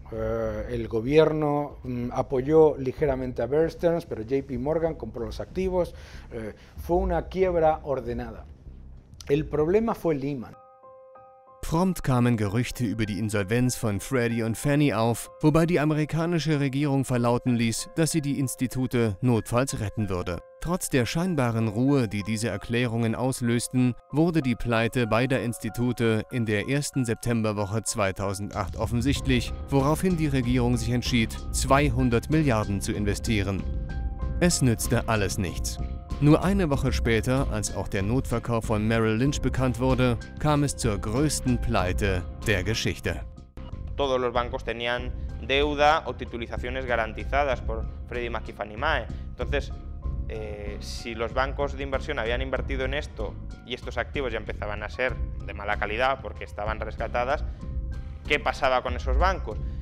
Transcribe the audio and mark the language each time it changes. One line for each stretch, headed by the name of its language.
Spanish: El gobierno apoyó ligeramente a Bear Stearns, pero JP Morgan compró los activos. Fue una quiebra ordenada. El problema fue Lehman.
German: Prompt kamen Gerüchte über die Insolvenz von Freddie und Fannie auf, wobei die amerikanische Regierung verlauten ließ, dass sie die Institute notfalls retten würde. Trotz der scheinbaren Ruhe, die diese Erklärungen auslösten, wurde die Pleite beider Institute in der ersten Septemberwoche 2008 offensichtlich, woraufhin die Regierung sich entschied, 200 Milliarden zu investieren. Es nützte alles nichts. Nur eine Woche später, als auch der Notverkauf von Merrill Lynch bekannt wurde, kam es zur größten Pleite der Geschichte.
Spanish: Todos los bancos tenían deuda o titulizaciones garantizadas por Freddie Mac y Fannie Mae. Entonces, si los bancos de inversión habían invertido en esto y estos activos ya empezaban a ser de mala calidad porque estaban rescatadas, ¿qué pasaba con esos bancos?